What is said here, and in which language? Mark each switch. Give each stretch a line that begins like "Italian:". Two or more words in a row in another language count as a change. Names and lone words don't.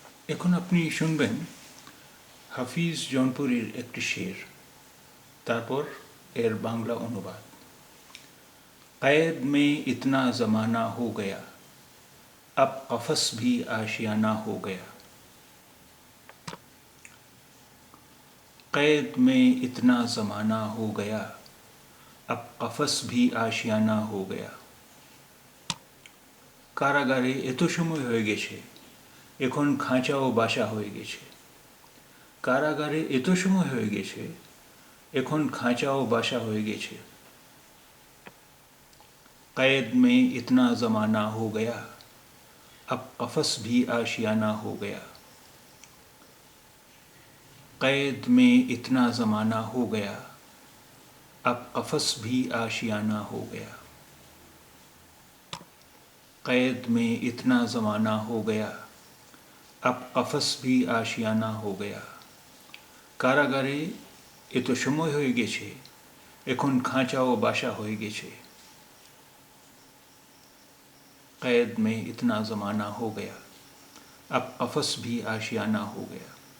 Bangla: এখন আপনি শুনবেন হাফিজ জৌনপুরীর একটি শের, তারপর এর বাংলা অনুবাদ।
Urdu: قید میں اتنا زمانہ ہو گیا اب قفس بھی آشیانہ ہو گیا۔ قید میں اتنا زمانہ ہو گیا اب قفس بھی آشیانہ ہو گیا.
Bangla: কারাগারে এত সময় হয়ে গেছে, এখন খাঁচা ও বাসা হয়ে গেছে। কারাগারে এত সময় হয়ে গেছে, এখন খাঁচা ও বাসা হয়ে গেছে।
Urdu: قید میں اتنا زمانہ ہو گیا اب قفس بھی آشیانہ ہو گیا۔ قید میں اتنا زمانہ ہو گیا اب قفس بھی آشیانہ ہو گیا۔ قید میں اتنا زمانہ ہو گیا اب قفس بھی آشیانہ ہو گیا۔
Bangla: কারাগারে এত সময় হয়ে গেছে, এখন খাঁচা ও বাসা হয়ে গেছে।
Urdu: قید میں اتنا زمانہ ہو گیا اب قفس بھی آشیانہ ہو گیا۔